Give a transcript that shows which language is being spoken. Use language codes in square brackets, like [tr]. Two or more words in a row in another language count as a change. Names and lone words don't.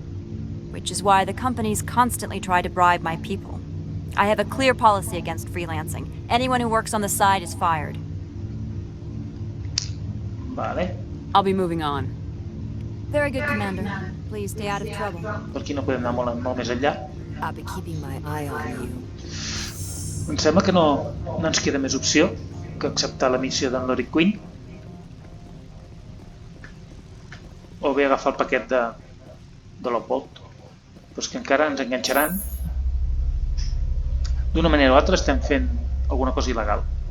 [en] Which is why the companies constantly try to bribe my people. I have a clear policy against freelancing. Anyone who works on the side is fired. [ca] Vale. [en] I'll be moving on. Very good, Commander. Please stay out of trouble. [ca] Per aquí no podem anar molt més enllà. [en] I'll be keeping my eye on you. [ca] Em sembla que no ens queda més opció que acceptar la missió d'en Lori Quinn. O bé agafar el paquet de l'Opbolt. Però és que encara ens enganxaran. D'una manera o altra estem fent alguna cosa il·legal.